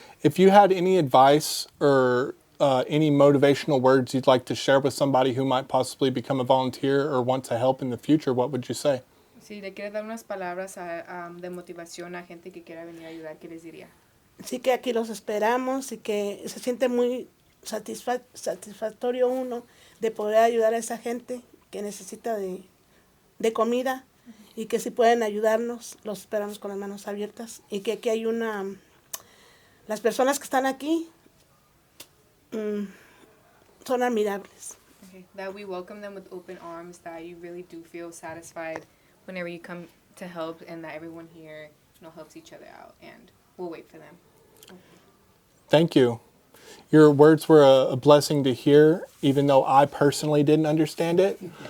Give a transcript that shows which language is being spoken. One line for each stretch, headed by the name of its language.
English: If you had any advice or any motivational words you'd like to share with somebody who might possibly become a volunteer or want to help in the future, what would you say?
Spanish: Si le quiere dar unas palabras de motivación a gente que quiera venir a ayudar, ¿qué les diría? Sí, que aquí los esperamos y que se siente muy satisfactorio uno de poder ayudar a esa gente que necesita de comida y que si pueden ayudarnos, los esperamos con las manos abiertas y que aquí hay las personas que están aquí son admirables.
English: Okay. That we welcome them with open arms, that you really do feel satisfied whenever you come to help, and that everyone here, helps each other out, and we'll wait for them. Okay. Thank you. Your words were a blessing to hear, even though I personally didn't understand it.